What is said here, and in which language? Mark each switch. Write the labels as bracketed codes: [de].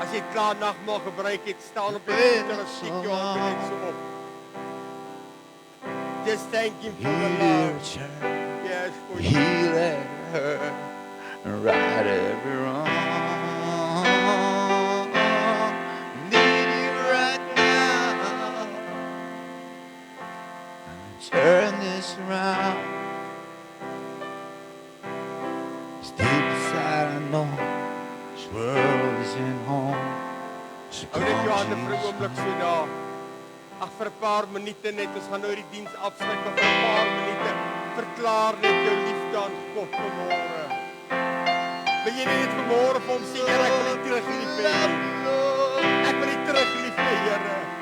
[af] as jy klaar nagmaal gebruik het, staan op die voet en steek jou hande net so op. [en] Just thank him for the love. Yes, for you. Heal every hurt and right every wrong. Need you right now. Turn this around. It's deep inside, I know this world isn't home. So [af] Hou net jou hande vir 'n [en] Jesus, [af] oomblik so daar. Ag, vir 'n paar minute net, ons gaan nou die diens afsluit, maar vir 'n paar minute verklaar net jou liefde aan God vanmôre. Wil jy net vanmôre vir hom sê, Here, ek wil U terug lief hê. Ek wil U terug lief hê, Here.